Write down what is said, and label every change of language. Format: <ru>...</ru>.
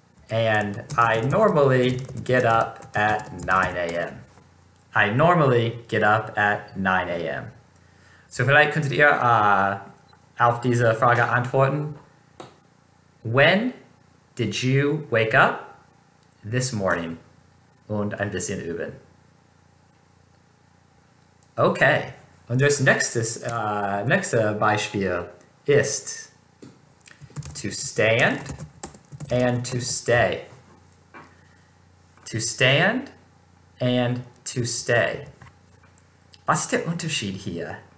<en>And I normally get up at 9 a.m. I normally get up at 9 a.m.</en> <de>So vielleicht könntet ihr auf diese Frage antworten.</de> <en>When did you wake up this morning?</en> <de>Und ein bisschen üben. Okay, und das nächste Beispiel ist</de> <en>to stand and to stay. To stand and to stay.</en> <de>Was ist der Unterschied hier?</de>